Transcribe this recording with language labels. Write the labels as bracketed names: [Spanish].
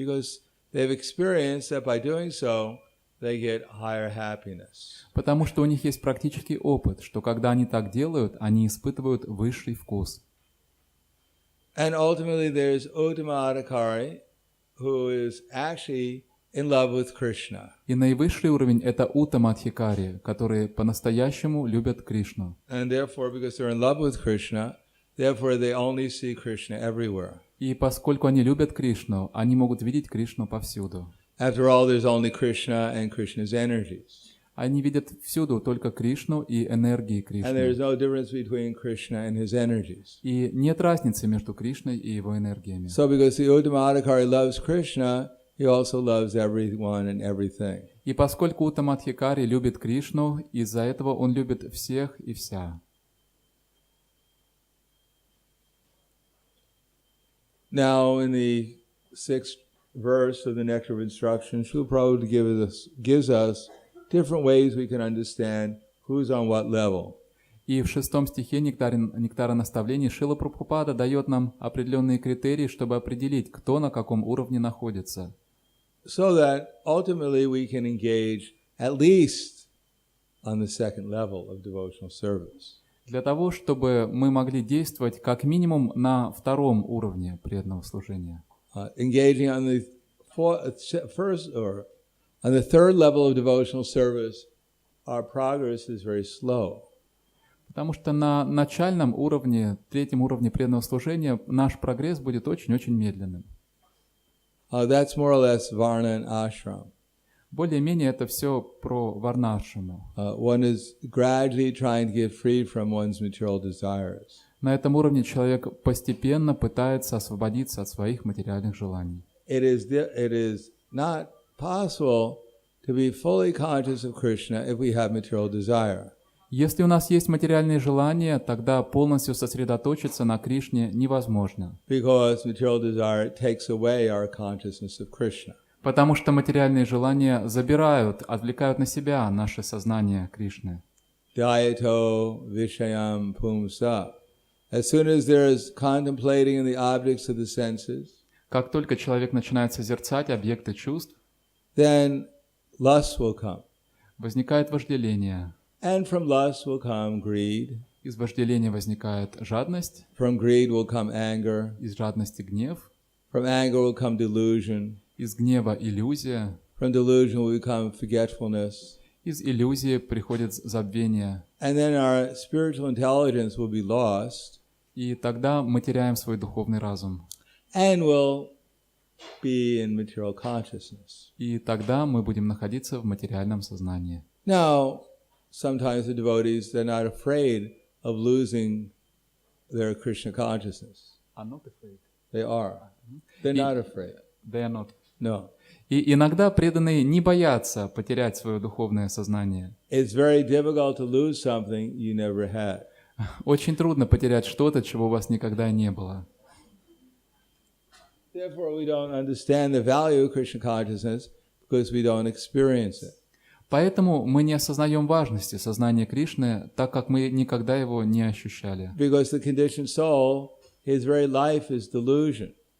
[English] Because they've experienced that by doing so, they get higher happiness. [Russian] Потому что у них есть практический опыт, что когда они так делают, они испытывают высший вкус. [English] And ultimately there's Uttama-adhikari, who is actually in love with Krishna. [Russian] И наивысший уровень – это Уттама-адхикари, которые по-настоящему любят Кришну. [English] And therefore, because they're in love with Krishna, therefore they only see Krishna everywhere. [Russian] И поскольку они любят Кришну, они могут видеть Кришну повсюду. [English] After all, there's only Krishna and Krishna's energies. [Russian] Они видят всюду только Кришну и энергии [English] And there's [Russian] Кришны. [English] no difference between Krishna and his energies. [Russian] И нет разницы между Кришной и его энергиями. [English] So because the Uttama-adhikari loves Krishna, he also loves everyone and everything. [Russian] И поскольку Уттама-адхикари любит Кришну, из-за этого он любит всех и вся. [English] Now, in the 6th verse of the Nectar of Instruction, Srila Prabhupada gives us different ways we can understand who's on what level. [Russian] И в 6 стихе Нектара наставлений Шрила Прабхупада дает нам определенные критерии, чтобы определить, кто на каком уровне находится. [English] So that ultimately we can engage at least on the 2nd level of devotional service. [Russian] Для того, чтобы мы могли действовать как минимум на 2-м уровне преданного служения. [English] Engaging on the first or on the 3rd level of devotional service, our progress is very slow. [Russian] Потому что на начальном уровне, 3-м уровне преданного служения, наш прогресс будет очень-очень медленным. [English] That's more or less Varna and Ashram. [Russian] Более-менее это все про варнашраму. [English] One is gradually trying to get free from one's material desires. [Russian] На этом уровне человек постепенно пытается освободиться от своих материальных желаний. [English] It is not possible to be fully conscious of Krishna if we have material desire. [Russian] Если у нас есть материальные желания, тогда полностью сосредоточиться на Кришне невозможно. [English] Because material desire takes away our consciousness of Krishna. [Russian] Потому что материальные желания забирают, отвлекают на себя наше сознание Кришны. [Sanskrit] Dhyato vishayam pumsa. [English] As soon as there is contemplating in the objects of the senses, [Russian] Как только человек начинает созерцать объекты чувств, [English] then lust will come. [Russian] возникает вожделение. [English] And from lust will come greed. [Russian] Из вожделения возникает жадность, [English] From greed will come anger. [Russian] из жадности гнев, [English] From anger will come delusion. [Russian] из гнева иллюзия, [English] From delusion will come forgetfulness. [Russian] из иллюзии приходит забвение. [English] And then our spiritual intelligence will be lost [Russian] И тогда мы теряем свой духовный разум. [English] and will be in material consciousness. [Russian] И тогда мы будем находиться в материальном сознании. [English] Now, sometimes the devotees, they're not afraid of losing their Krishna consciousness. They are. They're not afraid. They are not. No. [Russian] И иногда преданные не боятся потерять свое духовное сознание. [English] It's very difficult to lose something you never had. [Russian] Очень трудно потерять что-то, чего у вас никогда не было. [English] Therefore, we don't understand the value of Krishna consciousness because we don't experience it. [Russian] Поэтому мы не осознаем важности сознания Кришны, так как мы никогда его не ощущали. [English] Because the conditioned soul, his very life is delusion.